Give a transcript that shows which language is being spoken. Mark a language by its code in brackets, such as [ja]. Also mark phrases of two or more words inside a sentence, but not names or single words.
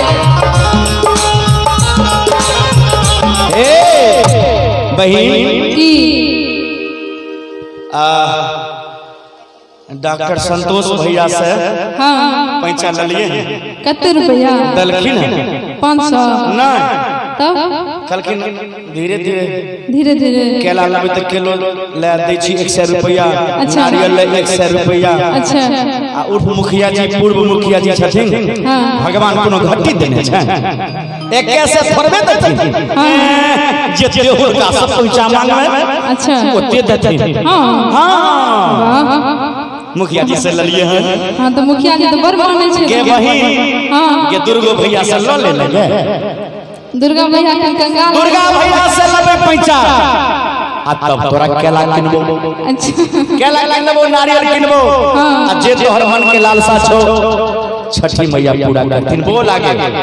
[mai] ए बहिन की डॉक्टर संतोष भैया से हां पैसा लिए कते रुपया दलखिन 500 नहीं तब कलखिन धीरे धीरे धीरे धीरे केला लेबै त किलो ले दै छी 100 रुपया अच्छा। नारियल ले 100 रुपया अच्छा आ उर्फ मुखिया जी पूर्व मुखिया जी छथिन हां भगवान कोनो घट्टी देने छै एक से थोड़बे देथिन जे देहो का सब पैसा मांगबै अच्छा ओते देथिन। हां हां वाह मुखिया जी से ललिए हैं हां तो मुखिया जी तो बड़ माने छै के बहिन हां के दुर्गो भैया से ल ले लगे दुर्गा भैया के कंगाल दुर्गा भैया से लेबै पैसा आ तब तोरा केला किनबो अच्छा केला किनबो नारियल किनबो आ जे तोहर मन के लालसा छो छठी मैया पूरा करथिन बोल आगे